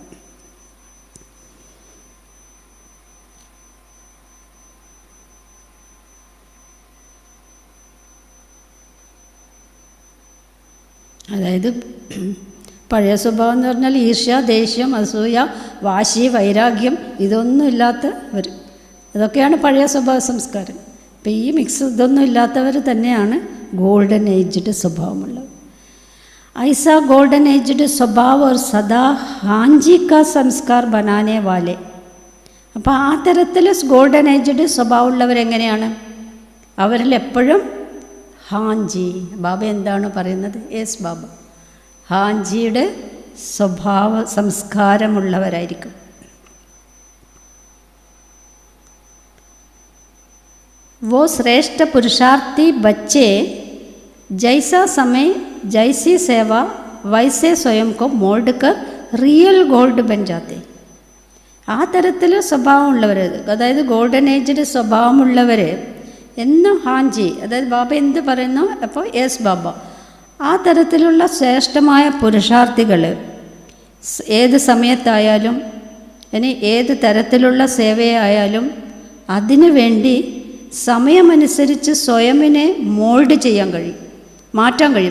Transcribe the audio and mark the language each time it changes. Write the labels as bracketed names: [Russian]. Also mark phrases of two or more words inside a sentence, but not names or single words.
[Malayalam] അതായത് പഴയ സ്വഭാവം എന്ന് പറഞ്ഞാൽ ഈർഷ്യ, ദേഷ്യം, അസൂയ, വാശി, വൈരാഗ്യം, ഇതൊന്നും ഇല്ലാത്തവർ, ഇതൊക്കെയാണ് പഴയ സ്വഭാവ സംസ്കാരം. അപ്പോൾ ഈ മിക്സ് ഇതൊന്നും ഇല്ലാത്തവർ തന്നെയാണ് [English] golden aged [Malayalam] സ്വഭാവമുള്ളവർ. [Hindi] ऐसा [English] golden aged [Hindi] स्वभाव और सदा हांजी का संस्कार बनाने वाले. [Malayalam] അപ്പോൾ ആ തരത്തിൽ [English] golden aged [Malayalam] സ്വഭാവമുള്ളവരെങ്ങനെയാണ്? അവരിൽ എപ്പോഴും ഹാഞ്ചി, ബാബ എന്താണ് പറയുന്നത്? യെസ് ബാബ, ഹാഞ്ചിയുടെ സ്വഭാവ സംസ്കാരമുള്ളവരായിരിക്കും. [Hindi] वो श्रेष्ठ पुरुषार्थी बच्चे जैसा समय जैसी सेवा वैसे स्वयं को मोल्ड कर [English] real gold [Hindi] बन जाते. [Malayalam] ആ തരത്തിൽ സ്വഭാവമുള്ളവർ, അതായത് [English] golden aged [Malayalam] സ്വഭാവമുള്ളവർ എന്നും ഹാഞ്ചി, അതായത് ബാബ എന്ത് പറയുന്നു അപ്പോൾ യെസ് ബാബ, ആ തരത്തിലുള്ള ശ്രേഷ്ഠമായ പുരുഷാർത്ഥികൾ ഏത് സമയത്തായാലും ഇനി ഏത് തരത്തിലുള്ള സേവയായാലും അതിനു വേണ്ടി സമയമനുസരിച്ച് സ്വയമിനെ മോൾഡ് ചെയ്യാൻ കഴിയും, മാറ്റാൻ കഴിയും.